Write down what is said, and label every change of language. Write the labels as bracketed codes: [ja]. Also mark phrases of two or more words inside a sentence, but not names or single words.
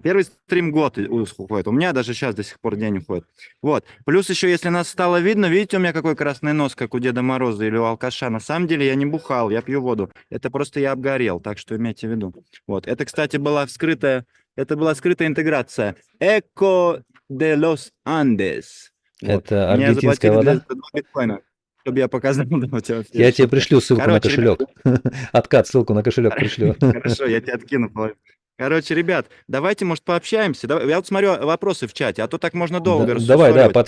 [ru] Первый стрим год уходит. У меня даже сейчас до сих пор день уходит. Вот. Плюс еще, если нас стало видно, видите, у меня какой красный нос, как у Деда Мороза или у алкаша. На самом деле я не бухал, я пью воду. Это просто я обгорел, так что имейте в виду. Вот. Это была скрытая интеграция. Эко de los Andes. Вот. Это Мне аргентинская заплатили для вода? этого 2 биткоина, чтобы я показал, да, у тебя вообще Я тебе шутка. пришлю ссылку на Короче, ребят, кошелек. Откат, ссылку на кошелек пришлю. хорошо, я тебе откину. Короче, ребят, давайте, может, пообщаемся. Я вот смотрю вопросы в чате, а то так можно долго Давай, да, рассусоливать.